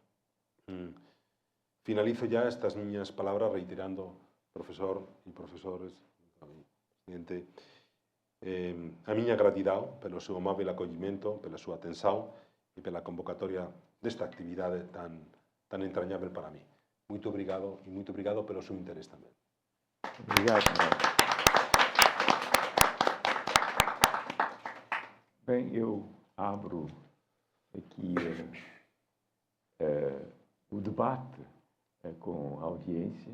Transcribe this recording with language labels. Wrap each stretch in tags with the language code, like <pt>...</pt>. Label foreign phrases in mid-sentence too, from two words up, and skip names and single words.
<gl>Finalizo ya estas miñas palabras reiterando, profesor e profesores, presidente, a miña gratidão pelo seu amável acollimento, pela súa atención e pela convocatoria desta actividade tan entrañável para mí.</gl> <pt>Muito obrigado e muito obrigado pelo seu interés tamén. Obrigado. Bem, eu abro aqui o debate com a audiência.</pt>